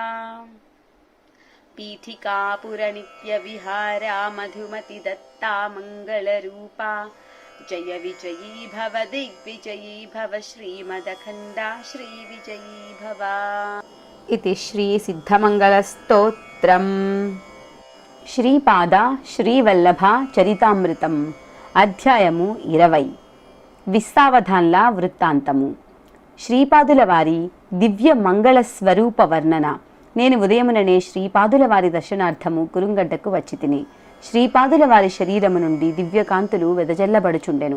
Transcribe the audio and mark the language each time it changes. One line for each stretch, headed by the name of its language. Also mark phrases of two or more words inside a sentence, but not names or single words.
Sanskrit: पीठिकापुर नित्य विहारा मधुमति दत्ता मंगलरूपा। जय विजयी भव दिग्विजयी भव श्रीमदखण्डा श्रीविजयी भव। इति श्री सिद्धमङ्गलस्तोत्रम्
Telugu: శ్రీపాద శ్రీవల్లభ చరితామృతం అధ్యాయము 20 విస్తావధాన్ల వృత్తాంతము. శ్రీపాదుల వారి దివ్య మంగళ స్వరూప వర్ణన. నేను ఉదయముననే శ్రీపాదుల వారి దర్శనార్థము కురుంగడ్డకు వచ్చి తిని శ్రీపాదుల వారి శరీరము నుండి దివ్యకాంతులు వెదజల్లబడుచుండెను.